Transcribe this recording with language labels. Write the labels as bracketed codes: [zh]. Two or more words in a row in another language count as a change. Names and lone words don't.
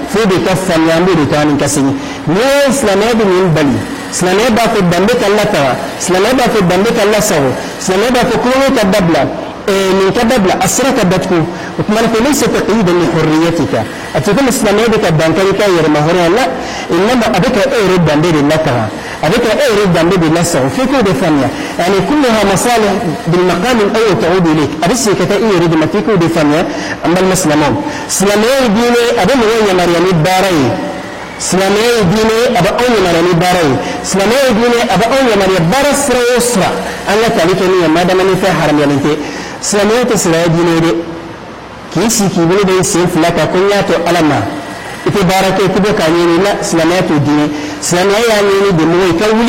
[bm] an b'o de taa ni ka segin n'i ye silamɛya bɛ nin bali silamɛya b'a fɔ danbe ka lataga silamɛya b'a fɔ danbe ka lasago silamɛya b'a fɔ kulonkɛ ka dabila nin ka dabila a sira ka datugu o tuma na fɛ [ar] ليس تقييدا لحريتك [bm] a tɛ komi silamɛya bɛ ka dankari ka yɛrɛma hɔrɔnya la inama a bɛ ka e yɛrɛ danbe de lataga a bɛ ka e yɛrɛ danbe de lasago f'i k'o de faamuya [ar] يعني كلها مصالح بالمقام الأول تعود إليك [bm] a bɛ segin ka taa i yɛrɛ de ma f'i k'o de faamuya an balima silamɛw silamɛya ye diinɛ a bɛ mɔgɔ yamaruya ni baara ye silamɛya ye diinɛ a bɛ anw yamaruya ni baara ye silamɛya ye diinɛ a bɛ anw yamaruya baara sira o sira an ka tali kɛ min ye madama ni fɛn haramuyalen tɛ silamɛya tɛ silamɛya diinɛ ye dɛ k'i sigi k'i bolo da i sen fila kan ko n y'a to ala ma i tɛ baara kɛ i tɛ bɔ k'a ɲɛɲini la silamɛya t'o diinɛ silamɛya y'a ɲɛɲini de mɔgɔ i ka